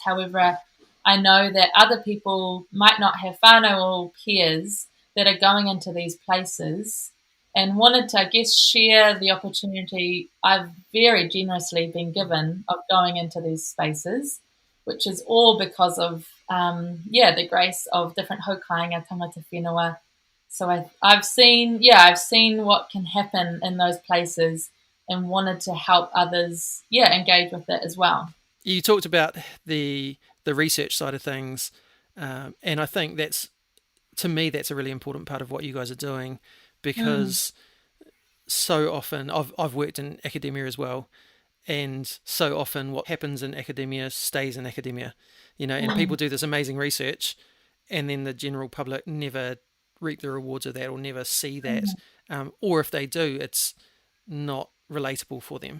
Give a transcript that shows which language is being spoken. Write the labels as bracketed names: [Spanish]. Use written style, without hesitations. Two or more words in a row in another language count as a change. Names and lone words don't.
[English] However, I know that other people might not have whānau or peers that are going into these places, and wanted to, I guess, share the opportunity I've very generously been given of going into these spaces, which is all because of, the grace of different [Māori] haukainga tangata whenua. [English] So I've seen what can happen in those places, and wanted to help others, engage with it as well. You talked about the research side of things, and I think that's a really important part of what you guys are doing, because so often I've worked in academia as well, and so often what happens in academia stays in academia, and people do this amazing research, and then the general public never reap the rewards of that or never see that, or if they do, it's not relatable for them.